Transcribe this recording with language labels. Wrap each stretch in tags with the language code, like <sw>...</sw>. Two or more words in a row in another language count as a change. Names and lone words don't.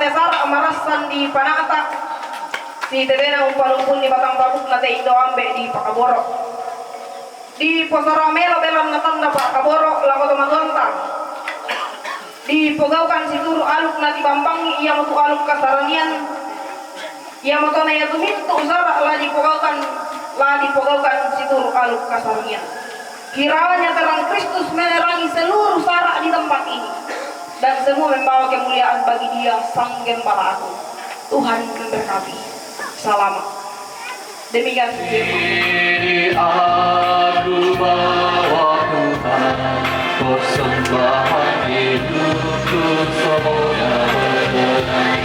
<sda>tesar amarasan di panata si tetena umpalupun di batang babuk na te indo ambe di pakaboro di posara melo belam na tanda pakaboro lako tomatuanta dipogaukan si turu aluk na dibambangi ia mutu aluk kasaranian ia mutu na yatu mintu usara la dipogaukan si turu aluk kasaranian.</sda> <id>Kiranya terang Kristus menerangi seluruh sarak di tempat ini dan semua membawa kemuliaan bagi Dia Sang Gembala Agung. Tuhan memberkati. Selamat. Demikian firman. Aku bawa Tuhan, persembahan hidupku semuanya berkenan.</id>